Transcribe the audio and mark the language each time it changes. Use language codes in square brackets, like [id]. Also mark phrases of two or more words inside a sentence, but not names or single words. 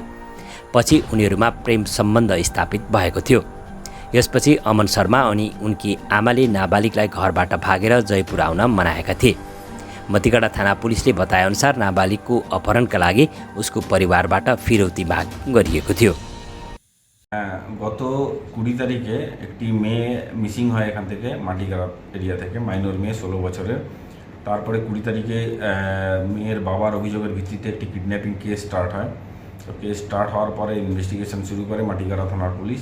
[ne] पछि उनीहरूमा प्रेम सम्बन्ध स्थापित भएको थियो। यसपछि अमन शर्मा अनि उनकी आमाले नाबालिगलाई घरबाट भागेर जयपुर आउन मनाएका थिए। मतिगढा थाना पुलिसले बताएअनुसार नाबालिगको अपहरणका लागि उसको परिवारबाट फिरौती माग गरिएको थियो। [bn] গত 20 তারিখে একটি মেয়ে মিসিং হয় এখান থেকে মাটিগাড়া এরিয়া থেকে, মাইনর মেয়ে 16 বছরের। তারপরে 20 তারিখে মেয়ের বাবার অভিযোগের ভিত্তিতে একটি [en] kidnapping case start [bn] হয়। তো [en] case start [bn] হওয়ার পরে ইনভেস্টিগেশন শুরু করে মাটিগাড়া থানার পুলিশ।